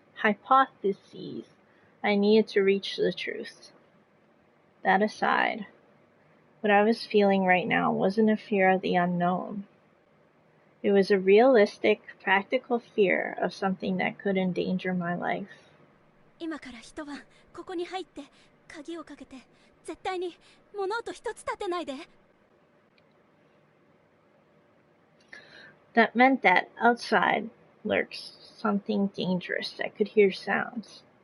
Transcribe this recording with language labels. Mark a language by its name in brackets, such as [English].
[English] I needed to reach the truth. That aside, what I was feeling right now wasn't a fear of the unknown. It was a realistic, practical fear of something that could endanger my life. [Japanese] 今から一晩ここに入って鍵をかけて絶対に物音一つ立てないで。 [English] That meant that outside lurks something dangerous that could hear sounds.